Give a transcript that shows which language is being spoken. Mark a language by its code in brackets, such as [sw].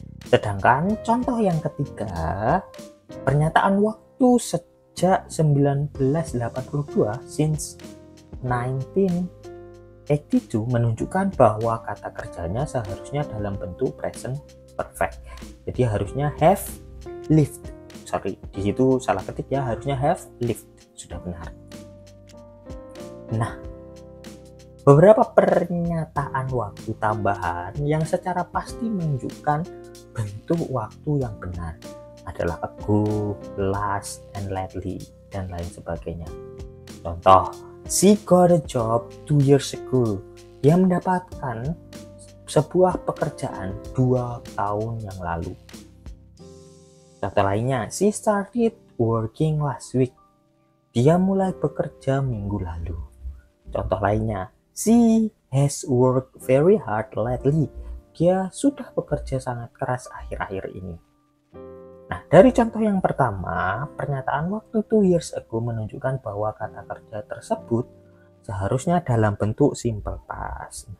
[id] Sedangkan contoh yang ketiga, pernyataan waktu sejak 1982 since 1982 menunjukkan bahwa kata kerjanya seharusnya dalam bentuk present perfect. Jadi harusnya have lived. Di situ salah ketik ya, harusnya have lived. Sudah benar. Nah, beberapa pernyataan waktu tambahan yang secara pasti menunjukkan bentuk waktu yang benar adalah ago, last, and lately, dan lain sebagainya. Contoh, [en] she got a job 2 years ago. [id] Dia mendapatkan sebuah pekerjaan 2 tahun yang lalu. Contoh lainnya, [en] she started working last week. [id] Dia mulai bekerja minggu lalu. Contoh lainnya, [en] she has worked very hard lately. [id] Dia sudah bekerja sangat keras akhir-akhir ini. Nah, dari contoh yang pertama, pernyataan waktu 2 years ago menunjukkan bahwa kata kerja tersebut seharusnya dalam bentuk simple past.